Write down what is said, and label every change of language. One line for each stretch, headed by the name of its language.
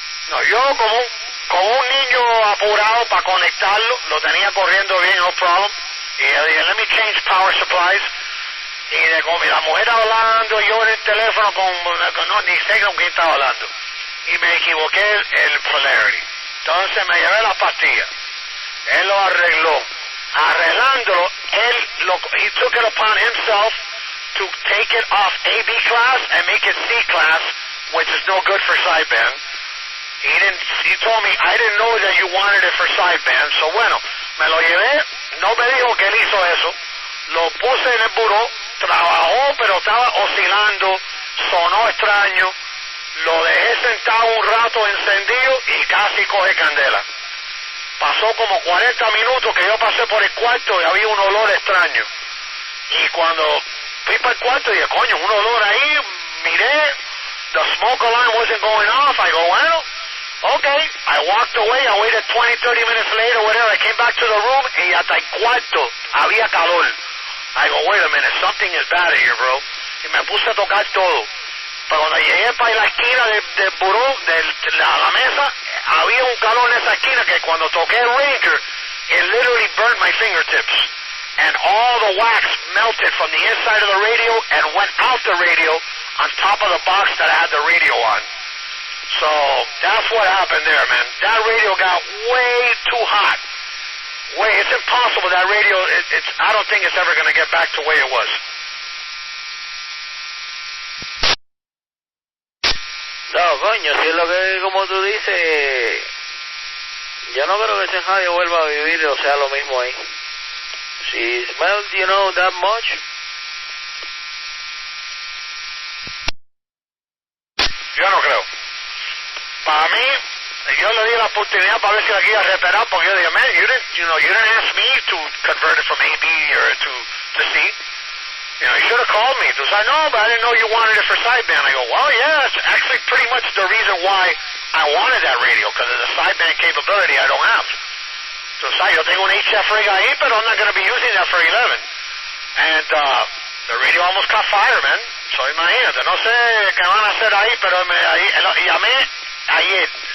Spanish: No, yo como un niño apurado para conectarlo, lo tenía corriendo bien,
English: no problem.
Spanish: Y yo dije,
English: let me change power supplies.
Spanish: Y con la mujer hablando, yo en el teléfono no, ni sé con quién estaba hablando. Y me equivoqué el polarity. Entonces me llevé la pastilla. Él lo arregló. Arreglándolo,
English: he took it upon himself to take it off AB class and make it C class, which is no good for sideband. He told me, I didn't know that you wanted it for sideband, so
Spanish: bueno, me lo llevé, no me dijo que él hizo eso, lo puse en el buró, trabajó, pero estaba oscilando, sonó extraño, lo dejé sentado un rato encendido y casi coge candela. Pasó como 40 minutos que yo pasé por el cuarto y había un olor extraño. Y cuando fui para el cuarto dije, coño, un olor ahí, miré,
English: the smoke alarm wasn't going off. I go,
Spanish: bueno,
English: okay. I walked away, I waited 20, 30 minutes later, whatever. I came back to the room
Spanish: y hasta el cuarto había calor.
English: I go, wait a minute, something is bad here, bro.
Spanish: Y me puse a tocar todo. Pero cuando llegué para la esquina del buró, de la mesa, había un calor en esa esquina que cuando toqué el Ranger,
English: it literally burned my fingertips. And all the wax melted from the inside of the radio and went out the radio on top of the box that I had the radio on. So that's what happened there, man. That radio got way too hot. It's impossible. That radio, I don't think it's ever going to get back to the way it was.
Spanish: No, coño, si es lo que, como tú dices, yo no creo que ese radio vuelva a vivir, o sea, lo mismo ahí. Si
English: smells, you know, that much.
Spanish: Yo no creo. Para mí, yo le di la oportunidad para ver si la quería reparar, porque yo dije,
English: man, you didn't ask me to convert it from AB or to C. You know, you should have called me.
Spanish: Entonces, no,
English: but I didn't know you wanted it for sideband. I go, well, yeah, it's actually pretty much the reason why I wanted that radio, because of the sideband capability I don't have.
Spanish: Entonces, yo tengo un HF rig ahí, pero
English: I'm not going to be using that for 11. And the radio almost caught fire, man.
Spanish: So, imagínate, no sé qué van a hacer ahí, pero llamé ayer.